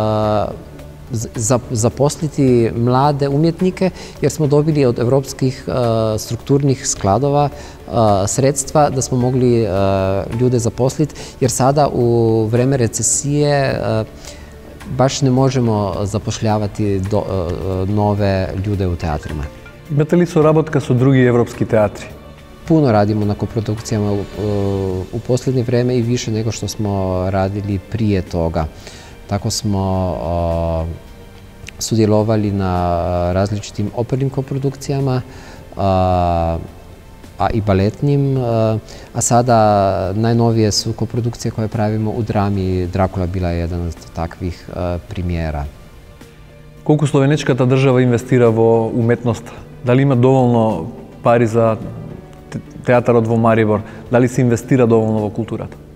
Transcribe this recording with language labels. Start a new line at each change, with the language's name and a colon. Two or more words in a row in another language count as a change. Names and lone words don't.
Croatian: zaposliti mlade umjetnike jer smo dobili od europskih strukturnih skladova sredstva da smo mogli ljude zaposliti jer sada u vreme recesije baš ne možemo zapošljavati nove ljude u teatrima.
Macedonian: Имате ли sоработка со други европски театри?
Croatian: Puno radimo na koprodukcijama u posljednje vreme i više nego što smo radili prije toga. Tako smo sudjelovali na različitim opernim koprodukcijama, a i baletnim, a sada najnovije su koprodukcije koje pravimo u drami. Dracula bila je jedan od takvih primjera.
Macedonian: Колку словенечката држава инвестира во уметноста? Дали има доволно пари за театарот во Марибор? Дали се инвестира доволно во културата?